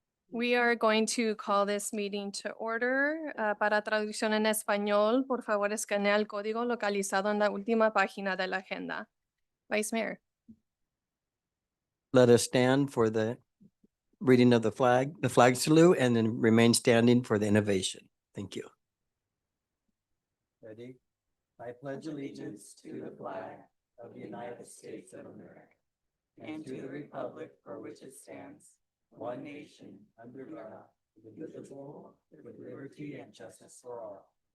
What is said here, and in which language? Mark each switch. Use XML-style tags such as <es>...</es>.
<en>We are going to call this meeting to order.</en> <es>Para traducción en español, por favor, escanea el código localizado en la última página de la agenda.</es> <en>Vice Mayor. Let us stand for the reading of the flag salute, and then remain standing for the innovation. Thank you. Ready? I pledge allegiance to the flag of the United States of America and to the republic for which it stands, one nation, under God, indivisible, with liberty and justice for all.</en>